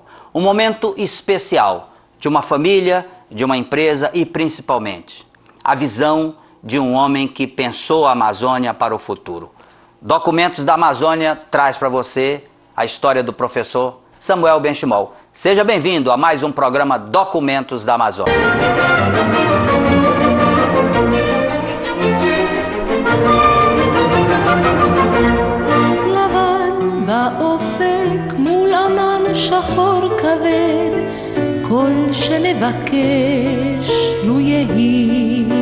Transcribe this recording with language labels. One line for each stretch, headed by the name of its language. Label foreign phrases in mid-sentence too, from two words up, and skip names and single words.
Portuguese: Um momento especial de uma família, de uma empresa e principalmente a visão de um homem que pensou a Amazônia para o futuro. Documentos da Amazônia traz para você a história do professor Samuel Benchimol. Seja bem-vindo a mais um programa Documentos da Amazônia.
Hebrew: לבן באופק מול ענן שחור כבד, כל שנבקש לו יהי.